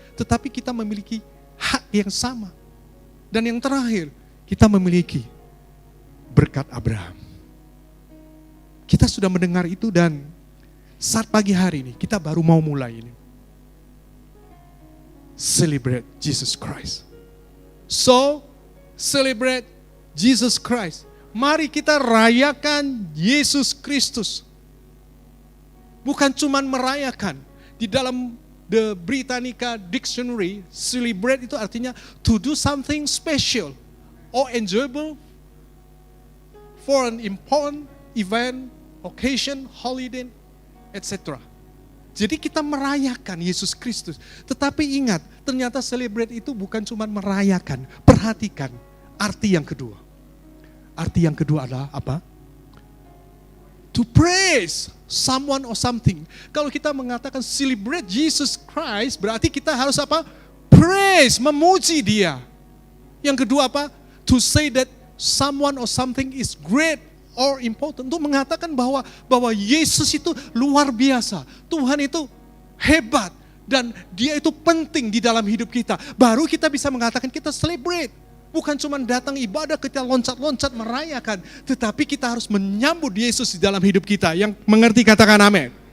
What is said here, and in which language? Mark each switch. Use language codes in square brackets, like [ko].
[id] Tetapi kita memiliki hak yang sama. Dan yang terakhir, kita memiliki berkat Abraham. Kita sudah mendengar itu dan saat pagi hari ini kita baru mau mulai ini. [en] Celebrate Jesus Christ. So, celebrate Jesus Christ. [id] Mari kita rayakan Yesus Kristus. Bukan cuma merayakan. Di dalam The Britannica Dictionary, celebrate itu artinya [en] to do something special or enjoyable for an important event, occasion, holiday, etc. [id] Jadi kita merayakan Yesus Kristus. Tetapi ingat, ternyata celebrate itu bukan cuma merayakan. Perhatikan arti yang kedua. Arti yang kedua adalah apa? [en] To praise someone or something. [id] Kalau kita mengatakan celebrate Jesus Christ, berarti kita harus apa? Praise, memuji dia. Yang kedua apa? [en] To say that someone or something is great or important. [id] Untuk mengatakan bahwa Yesus itu luar biasa. Tuhan itu hebat. Dan dia itu penting di dalam hidup kita. Baru kita bisa mengatakan kita celebrate. Bukan cuma datang ibadah kita loncat-loncat merayakan. Tetapi kita harus menyambut Yesus di dalam hidup kita. Yang mengerti katakan amin.